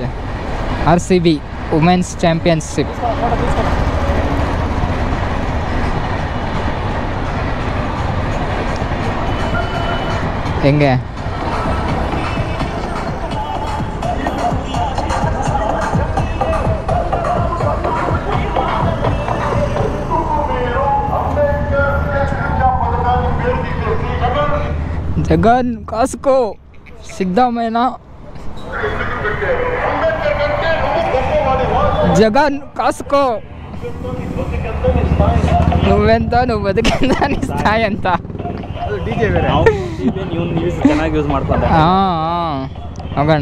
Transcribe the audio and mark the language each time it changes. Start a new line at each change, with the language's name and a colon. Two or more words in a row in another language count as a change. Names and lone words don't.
English: RCB womens championship. ಹೆಂಗೆ
Telugu: జగన్ కాస్కో
English: ಸಿದ್ದರಾಮಯ್ಯ,
Telugu: జగన్ కాస్కో నువ్వెంత నువ్వు బతికింత నీ స్థాయి ఎంత.
Kannada: ಚೆನ್ನಾಗಿ ಯೂಸ್ ಮಾಡ್ಕೊಂಡ. ಹೋಗೋಣ,